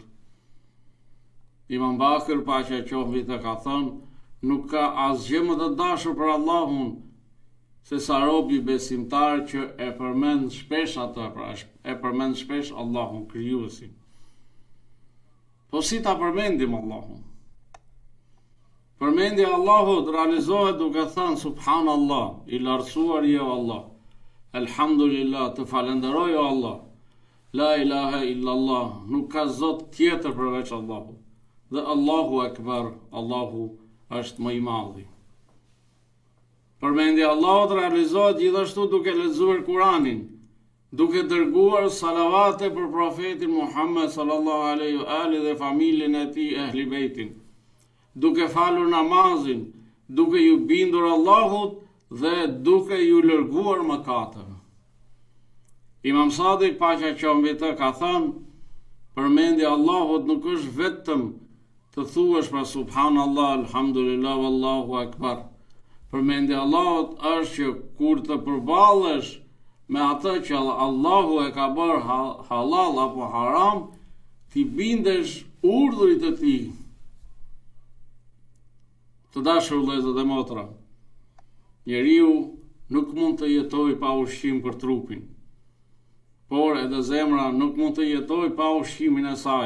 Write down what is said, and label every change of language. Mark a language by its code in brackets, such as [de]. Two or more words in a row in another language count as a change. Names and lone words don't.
[sq] Imam Bakr, paqja qoftë mbi të, ka thënë: nuk ka asgjë më të dashur për Allahun se sa robi besimtar që e përmend shpesh atë, pra e përmend shpesh Allahun krijuesin. Po si ta përmendim Allahun? Përmendja e Allahut realizohet duke thënë: subhanallah, i lartësuar je o Allah, elhamdulillah, të falenderoj o Allah, [ar] لا إله إلا الله, [sq] nuk ka zot tjetër përveç Allahut, dhe [ar] الله أكبر, [sq] Allahu është më i madhi. Përmendja e Allahut realizohet gjithashtu duke lexuar Kur'anin, duke dërguar salavate për profetin Muhammed [ar] صلى الله عليه وآله [sq] dhe familjen e tij Ehli Bejtin, duke falur namazin, duke ju bindur Allahut dhe duke ju lërguar mëkatet. Imam Sadik, paqja qoftë mbi të, ka thënë: përmendja e Allahut nuk është vetëm të thuash pra subhanallah, alhamdulillah, [ar] والله أكبر. [sq] Përmendja e Allahut është që kur të përballesh me atë që Allahu e ka bërë halal apo haram, ti bindesh urdhrit të tij. Të dashur vëllezër dhe motra, njeriu nuk mund të jetojë pa ushqim për trupin, por edhe zemra nuk mund të jetojë pa ushqimin e saj.